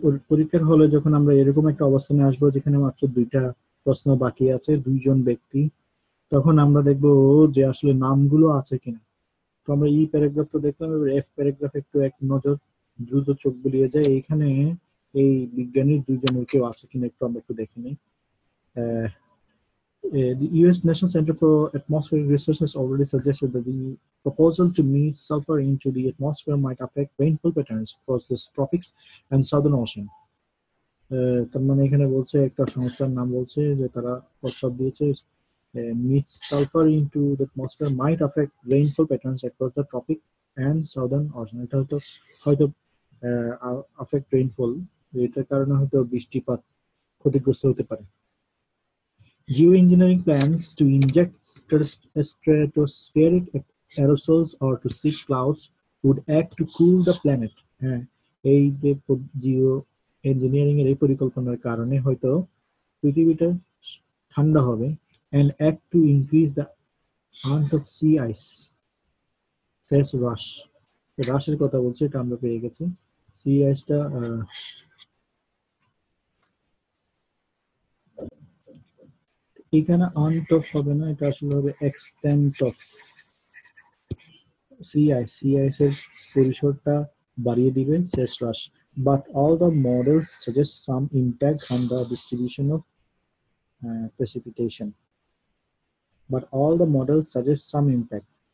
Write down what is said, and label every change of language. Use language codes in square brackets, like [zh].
[bn] পরীক্ষার হলে যখন আমরা এরকম একটা অবস্থানে আসবো যেখানে মাত্র দুইটা প্রশ্ন বাকি আছে, দুইজন ব্যক্তি, তখন আমরা দেখবো যে আসলে নামগুলো আছে কিনা। তো আমরা ই প্যারাগ্রাফ তো দেখলাম, এবার এফ প্যারাগ্রাফ একটু এক নজর দ্রুত চোখ বুলিয়ে যায়। এইখানে এই বিজ্ঞানীর দুইজনের কেউ আছে কিনা একটু আমরা একটু দেখে নিই। [en] The US National Center for Atmospheric Research has already suggested that the proposal to move sulfur into the atmosphere might affect rainfall patterns across the tropics and southern ocean. [bn] তার মানে এখানে বলছে একটা সংস্থার নাম বলছে যে তারা প্রস্তাব দিয়েছে [en] mix sulfur into the atmosphere might affect rainfall patterns across the tropic and southern ocean. [bn] এটা হয়তো [en] affect rainfall, [bn] এটার কারণে হয়তো বৃষ্টিপাত ক্ষতিগ্রস্ত হতে পারে। [en] Geoengineering plans to inject stratospheric aerosols or to seek clouds would act to cool the planet. [bn] এই যে জিও ইঞ্জিনিয়ারিং এর এই পরিকল্পনার কারণে হয়তো পৃথিবীটা ঠান্ডা হবে, [en] and act to increase the amount of sea ice, says Rush. [bn] রাশের কথা বলছে, এটা আমরা পেয়ে গেছি। সি আইসটা এখানে আউট অফ হবে না, এটা আসলে হবে এক্সটেন্ট অফ সি আইস এর পরিসরটা বাড়িয়ে দিবে, says Rush. [en] But all the models suggest some impact on the distribution of precipitation. But all the models suggest some impact.